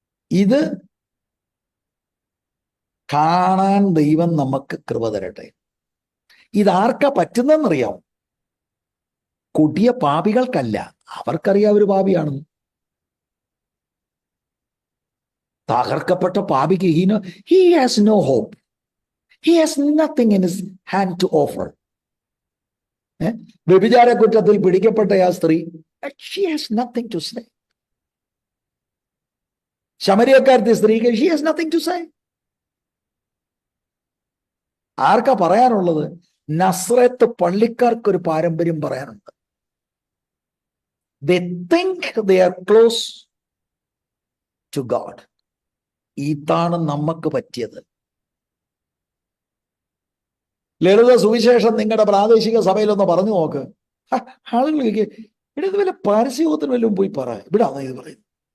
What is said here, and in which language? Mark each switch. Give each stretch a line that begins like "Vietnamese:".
Malayalam: ഇത് കാണാൻ ദൈവം നമുക്ക് കൃപ തരട്ടെ. ഇതാർക്കാ പറ്റുന്നതെന്നറിയാമോ? കൊടിയ പാപികൾക്കല്ല, അവർക്കറിയാം ഒരു പാപിയാണെന്ന്. തകർക്കപ്പെട്ട പാപിക്ക്
English: he has no hope. He has nothing in his hand to offer.
Malayalam: വ്യഭിചാര കുറ്റത്തിൽ പിടിക്കപ്പെട്ട ആ സ്ത്രീ,
English: she has nothing to say.
Malayalam: ശമരിയക്കാരത്തെ സ്ത്രീക്ക്
English: she has nothing to say.
Malayalam: ആർക്കാ പറയാനുള്ളത്? നസ്രത്ത് പള്ളിക്കാർക്കൊരു പാരമ്പര്യം പറയാനുണ്ട്.
English: They think they are close to God.
Malayalam: ഇതാണ് നമുക്ക് പറ്റിയത്. ലളിത സുവിശേഷം നിങ്ങളുടെ പ്രാദേശിക സഭയിലൊന്ന് പറഞ്ഞു നോക്ക്. ആളുകളിലേക്ക് ഇവിടെ ഇത് വല്ല പാരസ്യത്തിന് വല്ലതും പോയി പറ, ഇവിടെ ആണ് ഇത് പറയുന്നത്.